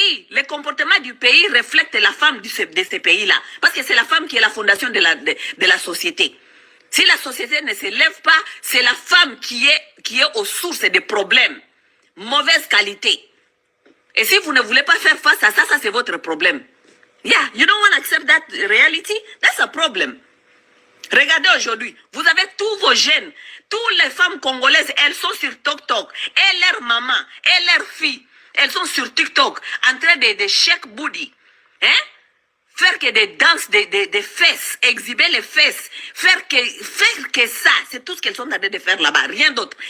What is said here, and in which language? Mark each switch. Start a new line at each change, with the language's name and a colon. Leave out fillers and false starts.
French: Le comportement du pays reflète la femme de ce pays-là. Parce que c'est la femme qui est la fondation de la société. Si la société ne se lève pas, c'est la femme qui est aux sources des problèmes. Mauvaise qualité. Et si vous ne voulez pas faire face à ça, ça c'est votre problème.
English: Yeah, you don't want to accept that reality? That's a problem.
French: Regardez aujourd'hui, vous avez tous vos jeunes, toutes les femmes congolaises, elles sont sur TikTok. Et leurs mamans, et leurs filles, elles sont sur TikTok, en train de
English: shake booty.
French: Hein? Faire que des danses, des fesses, exhiber les fesses, faire que ça, c'est tout ce qu'elles sont en train de faire là-bas, rien d'autre.